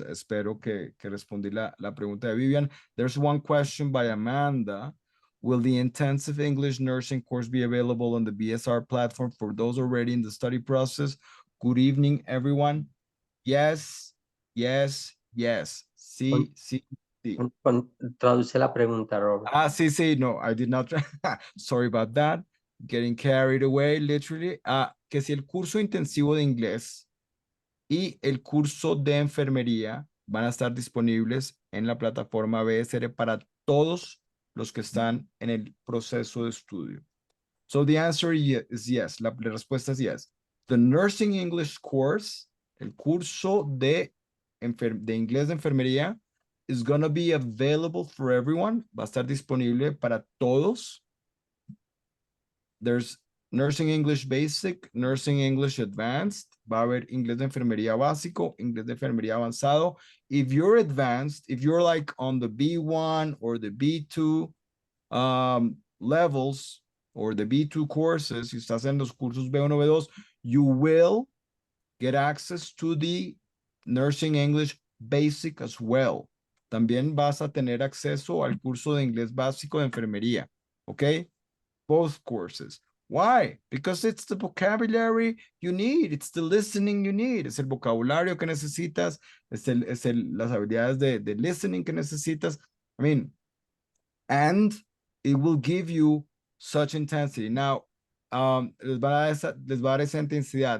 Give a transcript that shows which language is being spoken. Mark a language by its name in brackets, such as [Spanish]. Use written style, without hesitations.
[Spanish] Espero que respondí la pregunta de Vivian. [English] There's one question by Amanda. Will the intensive English nursing course be available on the BSR platform for those already in the study process? Good evening, everyone. Yes, yes, yes. [Spanish] Sí, sí, sí. Traduce la pregunta, Robert. Sí, sí, no, [English] I did not. Sorry about that. Getting carried away, literally. [Spanish] Que si el curso intensivo de inglés y el curso de enfermería van a estar disponibles en la plataforma BSR para todos los que están en el proceso de estudio. [English] So the answer is yes. [Spanish] La respuesta es [English] yes. The Nursing English course, [Spanish] el curso de inglés de enfermería, [English] is going to be available for everyone. [Spanish] Va a estar disponible para todos. [English] There's Nursing English Basic, Nursing English Advanced. [Spanish] Va a haber inglés de enfermería básico, inglés de enfermería avanzado. [English] If you're advanced, if you're like on the B1 or the B2 levels, or the B2 courses, [Spanish] si estás en los cursos B1, B2, [English] you will get access to the Nursing English Basic as well. [Spanish] También vas a tener acceso al curso de inglés básico de enfermería, ¿ok? [English] Both courses. Why? Because it's the vocabulary you need, it's the listening you need, [Spanish] es el vocabulario que necesitas, [English] las habilidades de listening que necesitas. I mean, and it will give you such intensity. [Spanish] Now, les va a dar esa intensidad.